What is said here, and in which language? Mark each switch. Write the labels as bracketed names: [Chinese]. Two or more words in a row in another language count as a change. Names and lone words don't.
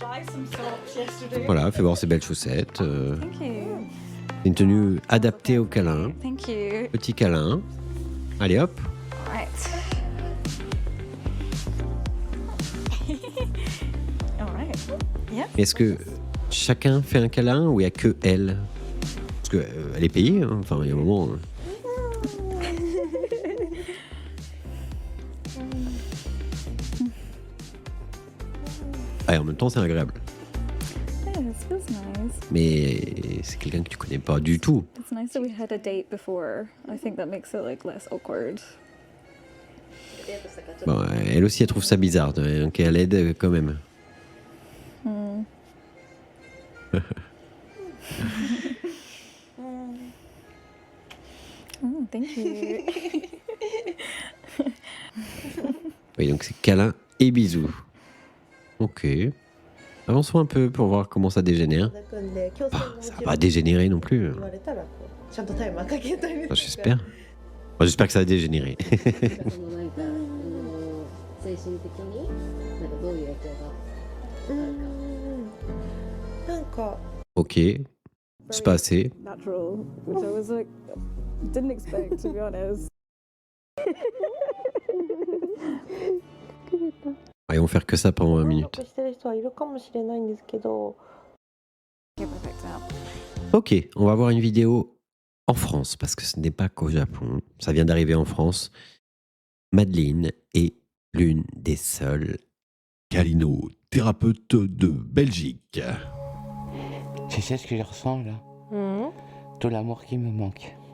[French] Voilà, fais voir ses belles chaussettes. [English] Thank you. [French] Une tenue adaptée au câlin. [English] Thank you. [French] Petit câlin. Allez hop. [English] All right. Yeah. [French] Est-ce que chacun fait un câlin ou il n'y a que elle? Parce qu'elle est payée, hein. Enfin, il y a un moment. Ah, et en même temps, c'est agréable. [English] Yeah, it feels nice. [French] Mais c'est quelqu'un que tu connais pas du tout. [English] It's nice that we had a date before. I think that makes it like less awkward. [French] Bon, elle aussi, elle trouve ça bizarre, donc elle aide quand même. [English] Hmm. Oh, thank you. [French] Oui, donc c'est câlin et bisous. Ok. Avançons un peu pour voir comment ça dégénère. [Japanese] 抱くんで強制も [French] Bah, [Japanese] も [French] ça [Japanese] ち [French] va [Japanese] ろ [French] pas [Japanese] ん [French] dégénérer non plus. [Japanese] 言われたらこうちゃんとタイマーかけたりと [French] Enfin, [Japanese] か [French] j'espère. Enfin, j'espère que ça va dégénérer. [Japanese] そのなんか精神的になんかどういう影響があるか。なんか [French] Ok. C'est pas assez. [English] Natural, which I was like, didn't expect to be honest. [French] Ah, ils vont faire que ça pendant 20 [Japanese] 満 [French] minutes. [Japanese] 足してる人はいるかもしれないんですけど [English] Okay, perfect. [French] Ok, on va voir une vidéo en France, parce que ce n'est pas qu'au Japon. Ça vient d'arriver en France. Madeleine est l'une des seules câlinothérapeutes de Belgique. Tu sais ce que je ressens là? Tout l'amour qui me manque.